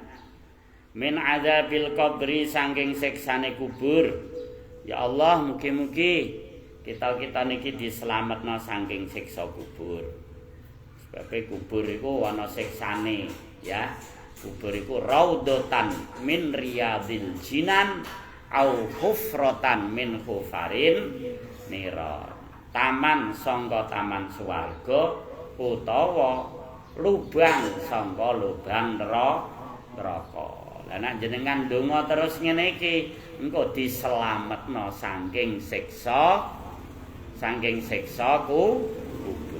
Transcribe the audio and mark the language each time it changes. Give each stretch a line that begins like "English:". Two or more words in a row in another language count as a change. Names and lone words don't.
Arabic: من عذاب القبر
Javanese: saking siksane kubur. Ya Allah, mugi-mugi kita niki dislametno saking siksa kubur. Sebab kubur iku ana siksane, ya. Kubur iku
Arabic: روضة من رياض الجنة أو حفرة من حفر النيران.
Javanese: Taman sangka taman swarga utawa lubang sangka lubang neraka. Lah nek jenengan ndonga terus ngene iki engko dislametno saking siksa kubur.